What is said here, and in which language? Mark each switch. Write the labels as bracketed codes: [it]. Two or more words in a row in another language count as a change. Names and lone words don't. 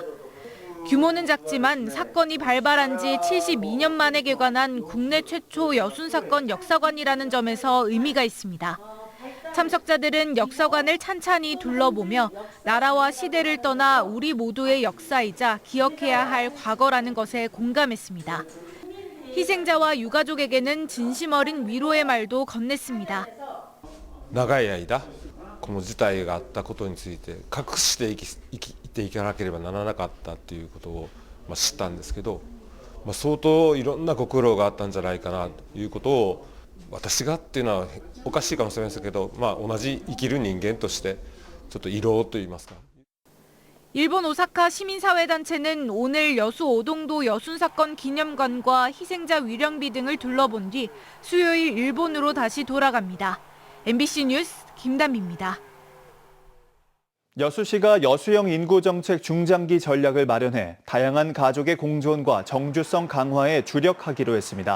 [ko] 규모는 작지만 사건이 발발한 지 72년 만에 개관한 국내 최초 여순 사건 역사관이라는 점에서 의미가 있습니다. 참석자들은 역사관을 찬찬히 둘러보며 나라와 시대를 떠나 우리 모두의 역사이자 기억해야 할 과거라는 것에 공감했습니다. 희생자와 유가족에게는 진심 어린 위로의 말도 건넸습니다. [ja] 長い間この事態があったことについて隠して生きていかなければならなかったということを知ったんですけど、相当いろんなご苦労があったんじゃないかなということを私がっていうのはおかしいかもしれませんけど、同じ生きる人間としてちょっと慰労といいますか。 [ko] 일본 오사카 시민사회단체는 오늘 여수 오동도 여순 사건 기념관과 희생자 위령비 등을 둘러본 뒤 수요일 일본으로 다시 돌아갑니다. MBC 뉴스 김단비입니다. 여수시가 여수형 인구정책 중장기 전략을 마련해 다양한 가족의 공존과 정주성 강화에 주력하기로 했습니다.